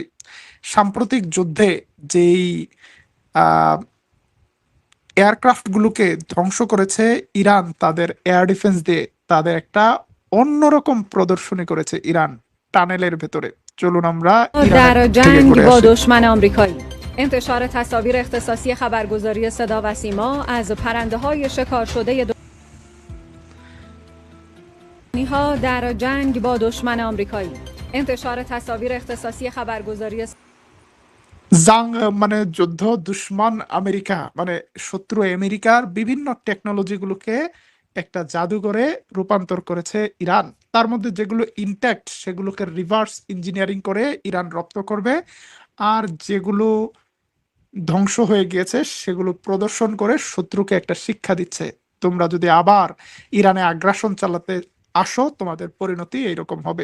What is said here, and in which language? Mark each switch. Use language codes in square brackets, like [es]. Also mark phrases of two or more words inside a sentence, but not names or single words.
[bn] সাম্প্রতিক যুদ্ধে যেই এয়ারক্রাফটগুলোকে ধ্বংস করেছে ইরান তাদের এয়ার ডিফেন্স দিয়ে, তাদের একটা অন্যরকম প্রদর্শনী করেছে ইরান টানেলের ভেতরে। চলুন আমরা [fa] در [bn] ইরানের থেকে [fa] جنگ [bn] ঘুরে [fa] با [bn] আসি। [fa] دشمن آمریکایی انتشار تصاویر اختصاصی خبرگزاری صدا و سیما از پرنده‌های شکار شده ها در جنگ با دشمن آمریکایی انتشار تصاویر اختصاصی خبرگزاری [bn] জাং মানে যুদ্ধ, দুশ্মন আমেরিকা মানে শত্রু আমেরিকার বিভিন্ন টেকনোলজিগুলোকে একটা জাদুঘরে রূপান্তর করেছে ইরান। তার মধ্যে যেগুলো ইনট্যাক্ট সেগুলোকে রিভার্স ইঞ্জিনিয়ারিং করে ইরান রপ্ত করবে, আর যেগুলো ধ্বংস হয়ে গিয়েছে সেগুলো প্রদর্শন করে শত্রুকে একটা শিক্ষা দিচ্ছে, তোমরা যদি আবার ইরানে আগ্রাসন চালাতে আসো তোমাদের পরিণতি এইরকম হবে।